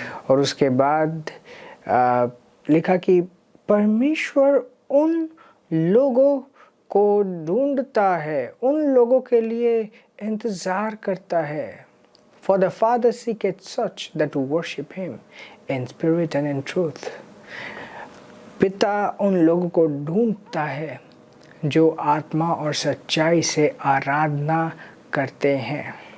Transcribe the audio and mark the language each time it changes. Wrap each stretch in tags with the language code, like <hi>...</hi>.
<hi>और उसके बाद लिखा कि परमेश्वर उन लोगों को ढूंढता है, उन लोगों के लिए इंतज़ार करता है।</hi> <en>For the Father seeketh such that worship him in spirit and in truth.</en> <hi>पिता उन लोगों को ढूंढता है जो आत्मा और सच्चाई से आराधना करते हैं।</hi>